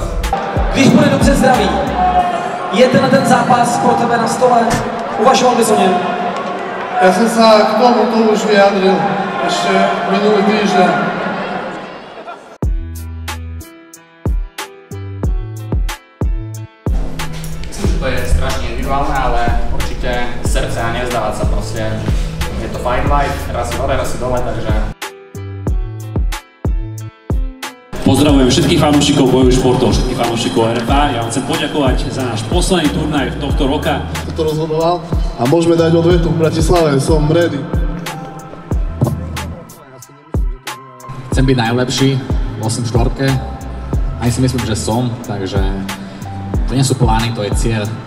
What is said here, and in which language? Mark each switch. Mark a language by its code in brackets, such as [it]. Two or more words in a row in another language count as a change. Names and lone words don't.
[cs] Když bude dobře zdravý, je ten zápas pro tebe na stole, uvažoval bys o něm? [sk] Ja som sa k tomuto už vyjadril ešte minulý týždeň. Myslím, že to je strašne individuálne, ale určite srdce a nezdávať sa proste. Je to [en] fight life, [sk] raz si hore, raz si dole, takže... Pozdravujem všetkých fanúšikov bojových športov, všetkých fanúšikov RFA. Ja vám chcem poďakovať za náš posledný turnaj tohto roka. To rozhodoval a môžeme dať odvetu v Bratislave, som ready. Chcem byť najlepší, 8-4, aj si myslím, že som, takže to nie sú plány, to je cieľ.